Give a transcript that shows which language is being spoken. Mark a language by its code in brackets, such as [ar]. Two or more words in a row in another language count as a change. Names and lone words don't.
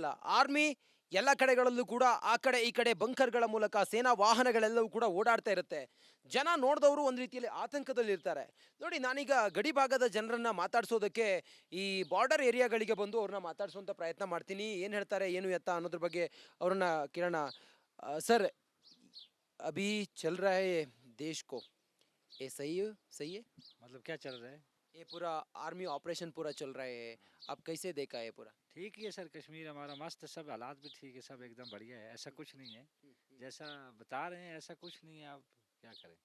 [kn] ಆರ್ಮಿ ಎಲ್ಲ ಕಡೆಗಳಲ್ಲೂ ಕೂಡ ಆ ಕಡೆ ಈ ಕಡೆ ಬಂಕರ್ಗಳ ಮೂಲಕ ಸೇನಾ ವಾಹನಗಳೆಲ್ಲವೂ ಕೂಡ ಓಡಾಡ್ತಾ ಇರುತ್ತೆ. ಜನ ನೋಡಿದವರು ಒಂದು ರೀತಿಯಲ್ಲಿ ಆತಂಕದಲ್ಲಿ ಇರ್ತಾರೆ. ನೋಡಿ, ನಾನೀಗ ಗಡಿ ಭಾಗದ ಜನರನ್ನ ಮಾತಾಡ್ಸೋದಕ್ಕೆ ಈ ಬಾರ್ಡರ್ ಏರಿಯಾಗಳಿಗೆ ಬಂದು ಅವ್ರನ್ನ ಮಾತಾಡ್ಸೋಂಥ ಪ್ರಯತ್ನ ಮಾಡ್ತೀನಿ. ಏನು ಹೇಳ್ತಾರೆ, ಏನು ಎತ್ತ ಅನ್ನೋದ್ರ ಬಗ್ಗೆ ಅವ್ರನ್ನ ಕೇಳೋಣ. ಸರ್, [hi] अभी चल रहा है ये देश को, ये सही है? सही है? मतलब क्या चल रहा है? ये पूरा आर्मी ऑपरेशन पूरा चल रहा है, आप कैसे देखा है पूरा? ठीक ही है सर, कश्मीर हमारा मस्त, सब हालात भी ठीक है, सब एकदम बढ़िया है, ऐसा कुछ नहीं है। जैसा बता रहे हैं ऐसा कुछ नहीं है, आप क्या करें।